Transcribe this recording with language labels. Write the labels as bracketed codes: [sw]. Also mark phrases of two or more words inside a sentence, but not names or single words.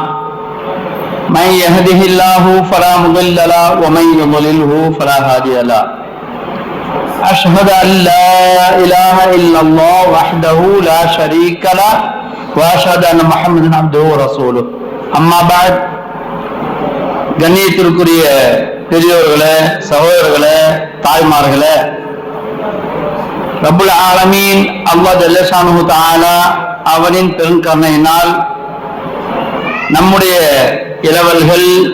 [ar] من يهده الله فلا مضل له ومن يضلله فلا هادي له. أشهد أن لا إله إلا الله وحده لا شريك له وأشهد أن محمدا عبده ورسوله. أما بعد, [ta] கண்ணியத்திற்குரிய பெரியோர்களே, சகோதரர்களே, தாய்மார்களே, [ar] رب العالمين [ta] அல்லாஹ் [ar] جل شأنه تعالى [ta] அவனின் பெருங்கருணையினால் நம்முடைய இளவல்கள்